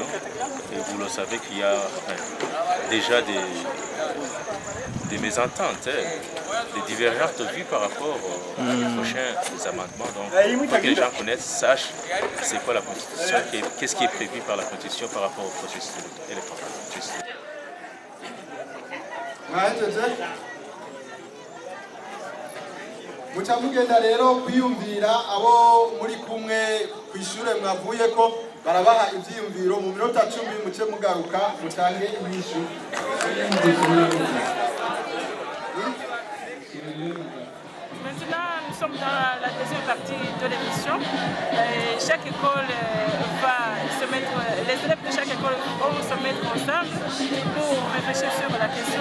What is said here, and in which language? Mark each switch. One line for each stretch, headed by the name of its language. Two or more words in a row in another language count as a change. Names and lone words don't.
French: Et vous le savez qu'il y a déjà des mésententes, des divergences de vues par rapport aux prochains amendements. Donc il faut que les gens connaissent, sachent c'est quoi la Constitution, qu'est-ce qui est prévu par la Constitution par rapport au processus électoral.
Rundi: muca mugenda rero kwiyumvira abo muri kumwe kwishure mwavuyeko barabaha ivyiyumviro mu minota 10 muce mugaruka mutange inyishu.
French: Maintenant, nous sommes dans la deuxième partie de l'émission. Chaque école va se mettre, les élèves de chaque école vont se mettre ensemble pour réfléchir sur la question.